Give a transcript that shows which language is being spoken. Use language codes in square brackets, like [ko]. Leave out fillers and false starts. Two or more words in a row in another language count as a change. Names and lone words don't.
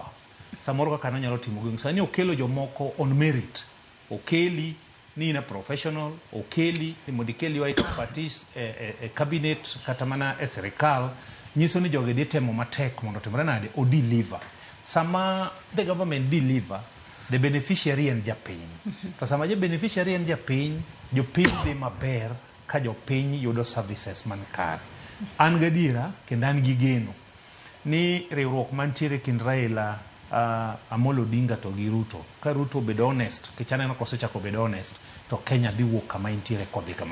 [luo] Samoro kaka nonyalo timo gionge. Sani okelo jomoko [en] on merit. [luo] Okeli ni na professional, okeli ni modikeli wa parties cabinet kata mana e sirkal, nyiso ni joge dhi temo matek mondo timre nade o deliver. [en] Sama the government deliver, the beneficiary [luo] en japiny. To sama je beneficiary en japiny, jopiny dhi maber ka jopiny yudo services man kare. An gadiera kendo an gi geno ni riwruok mantiere kind Raila Amolo Odinga to gi Ruto. Ka Ruto bedo honest, kichaneno kosechako bedo honest, to Kenya dhi wuok kama intiere kodhi kama.